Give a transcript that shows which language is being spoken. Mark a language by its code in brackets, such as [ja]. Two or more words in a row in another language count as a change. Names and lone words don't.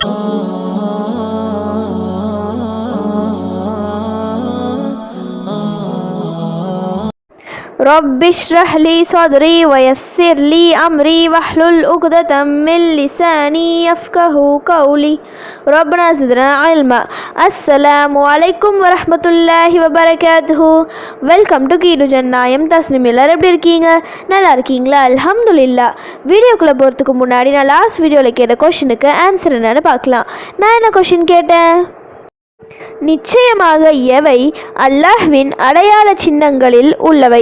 [ar] رب اشرح لي صدري ويسر لي أمري واحلل عقدة من لساني يفقه قولي ربنا زدنا علما. السلام عليكم ورحمة الله وبركاته. [en] வெல்கம் டு கீடு ஜன்னாயம் தஸ்னிம். [ta] எல்லாரும் எப்படி இருக்கீங்க? நல்லா இருக்கீங்களா? அல்ஹம்துலில்லாஹ். வீடியோக்குள்ளே போகிறதுக்கு முன்னாடி நான் [en] last videoவில் [ta] கேட்ட [en] questionக்கு answer [ta] என்னன்னு பார்க்கலாம். நான் என்ன கொஷின் கேட்டேன்? நிச்சயமாக எவை அல்லாஹ்வின் அடையாள சின்னங்களில் உள்ளவை?